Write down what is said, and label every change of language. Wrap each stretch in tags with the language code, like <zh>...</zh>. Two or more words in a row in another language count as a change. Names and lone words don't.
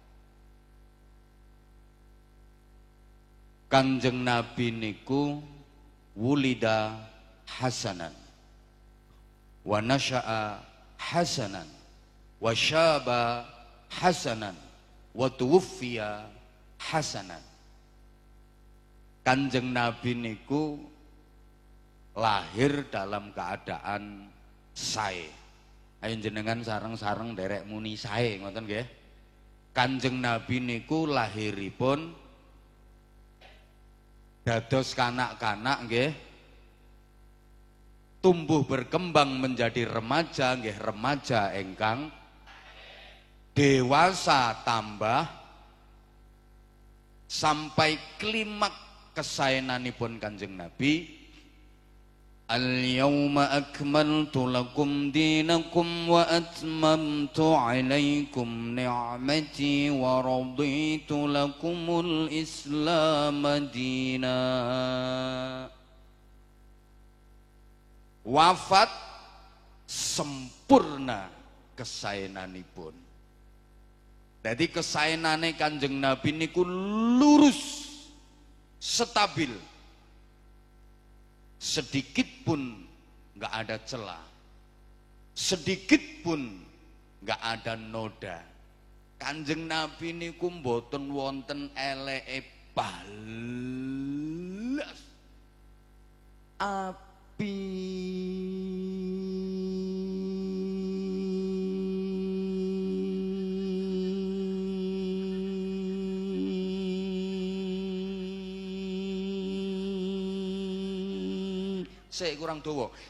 <ar>Kanjeng Nabi niku وُلِدَ حَسَنًا، وَنَشَأَ حَسَنًا، وَشَبَّ حَسَنًا، وَتُوُفِّيَ حَسَنًا.</ar> <jv>Kanjeng Nabi niku</jv> <id>lahir dalam keadaan</id> <jv>sae. Ayo jenengan sareng-sareng derek muni sae ngoten nggih. Kanjeng Nabi niku lahiripun dados kanak-kanak nggih,</jv> <id>tumbuh berkembang menjadi remaja</id> <jv>nggih, remaja engkang dewasa tambah sampai klimak kesaenanipun Kanjeng Nabi.</jv> <ar>اليوم أكملت لكم دينكم وأتممت عليكم نعمتي ورضيت لكم الإسلام دينا.</ar> <id>Wafat sempurna</id> <jv>kesaenanipun.</jv> <id>Jadi</id> <jv>kesaenane Kanjeng Nabi niku</jv> <id>lurus, stabil, sedikit pun nggak ada celah, sedikit pun nggak ada noda.</id> <jv>Kanjeng Nabi niku mboten wonten eleke balas api. Sik kurang dawa.</jv>